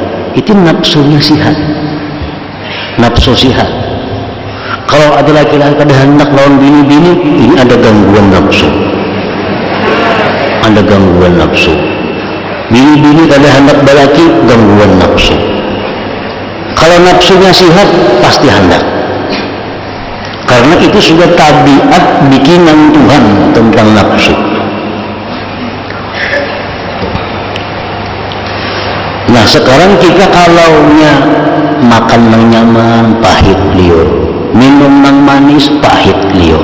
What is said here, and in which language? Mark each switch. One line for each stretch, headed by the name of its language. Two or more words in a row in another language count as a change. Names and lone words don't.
Banjar: Itu nafsunya sihat. Nafsu sihat. Kalau ada laki-laki ada hendak lawan bini-bini, ini ada gangguan nafsu. Ada gangguan nafsu. Bini-bini ada hendak balaki, gangguan nafsu. Kalau nafsunya sihat, pasti hendak. Karena itu sudah tabiat bikinan Tuhan tentang nafsu. Nah, sekarang kita kalaunya makan yang nyaman, pahit liur, minum yang manis, pahit liur.